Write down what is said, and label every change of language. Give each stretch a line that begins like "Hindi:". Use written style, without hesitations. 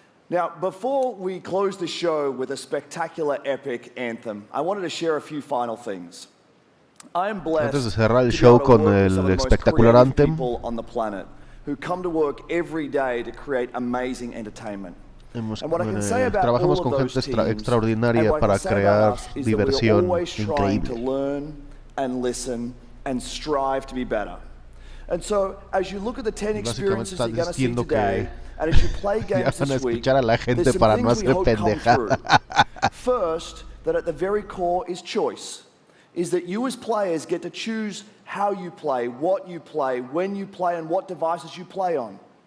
English: Now, before we close the show with a spectacular epic anthem, I wanted to share a few final things. I am blessed
Spanish: Antes de cerrar el show con el espectacular anthem,
English: people on the planet who come to work every day to create amazing entertainment.
Spanish: trabajamos con gente extraordinaria para crear diversión increíble.
English: And listen and strive to be better. And so, as you look at the 10 experiences you're going to see today, and as you play games this week, there's some things we hope come through. First, that at the very core is choice. Is that you as players get to choose how you play, what you play, when you play, and what devices you play on.